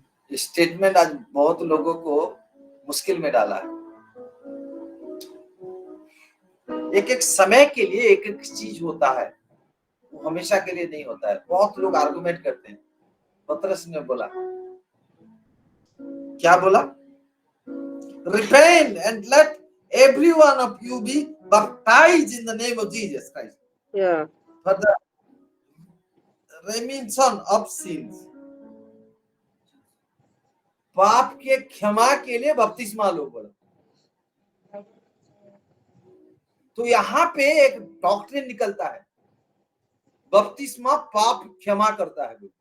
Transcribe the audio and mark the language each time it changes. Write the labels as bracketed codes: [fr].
[hi] Statement आज बहुत लोगों को मुश्किल में डाला है। एक एक समय के लिए एक एक चीज होता है, वो हमेशा के लिए नहीं होता है। बहुत लोग आर्गुमेंट करते हैं। पतरस ने बोला, क्या बोला? [en] Repent and let every one of you be baptized in the name of Jesus Christ for the remission of sins। [hi] पाप के क्षमा के लिए बपतिस्मा लो बोला। तो यहाँ पे एक डॉक्ट्रिन निकलता है, बपतिस्मा पाप क्षमा करता है।